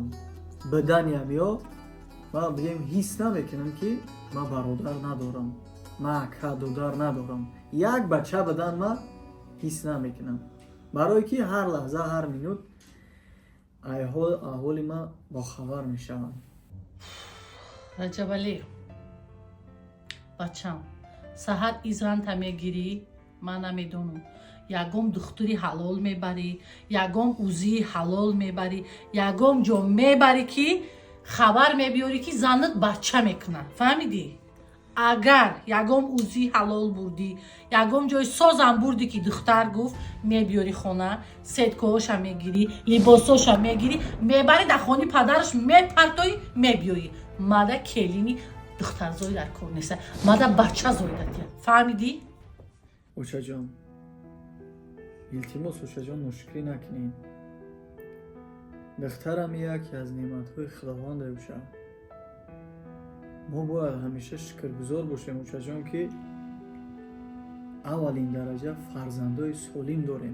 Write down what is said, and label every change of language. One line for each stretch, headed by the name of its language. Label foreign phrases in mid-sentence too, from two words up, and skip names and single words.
Tajik: бидани ҳамиё ман бигем ҳис намекунам ки ман бародар надорам, ман ака дудар надорам. як бача бидан ман ҳис намекунам. барое ки ҳар лаҳза, ҳар минут аҳволи ман бохабар мешавам. Rajabali. Bacham. Саҳар изранта мегирӣ, ман намедонум. Ягом духтури ҳалол мебарӣ, ягом ӯзи ҳалол мебарӣ, ягом ҷо мебарӣ ки хабар мебиёрӣ ки занат бача мекуна. Fahmidi? Агар ягом ӯзи ҳалол бурдӣ, ягом ҷой созам бурдӣ ки духтар гуф мебиёрӣ хона, сeдкоша мегирӣ, либосоша мегирӣ, мебарӣ да хони падараш мепартоӣ мебиёрӣ. Мада келини духтарзой дар кор неса. Мада бача зойдатия. Фаҳмидӣ? учаҷон, илтимос учаҷон ношукрӣ накунем. духтарам яке аз неъматҳои худованд мебошад. мо бояд ҳамеша шукргузор бошем учаҷон ки аввалин дараҷа фарзандои солим дорем.